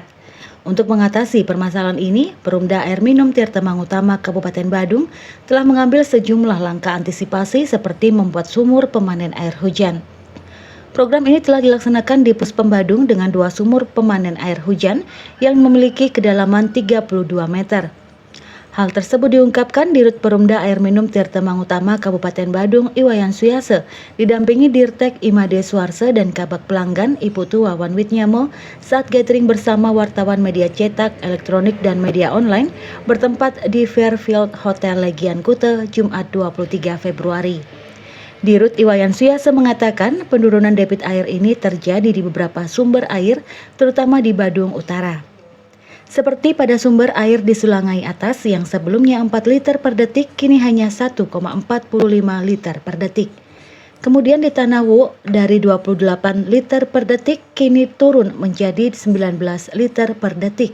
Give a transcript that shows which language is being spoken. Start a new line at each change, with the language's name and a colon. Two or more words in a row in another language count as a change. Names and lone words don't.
Indonesian: Untuk mengatasi permasalahan ini, Perumda Air Minum Tirta Mangutama Kabupaten Badung telah mengambil sejumlah langkah antisipasi seperti membuat sumur pemanen air hujan. Program ini telah dilaksanakan di Puspem Badung dengan 2 sumur pemanen air hujan yang memiliki kedalaman 32 meter. Hal tersebut diungkapkan Dirut Perumda Air Minum Tirta Mangutama Kabupaten Badung Iwayan Suyase didampingi Dirtek Imade Suarse dan Kabak Pelanggan Iputu Wawan Witnyamo saat gathering bersama wartawan media cetak, elektronik dan media online bertempat di Fairfield Hotel Legian Kute Jumat 23 Februari. Dirut Iwayan Suyase mengatakan penurunan debit air ini terjadi di beberapa sumber air terutama di Badung Utara. Seperti pada sumber air di Sulangai Atas yang sebelumnya 4 liter per detik kini hanya 1,45 liter per detik. Kemudian di Tanawu dari 28 liter per detik kini turun menjadi 19 liter per detik.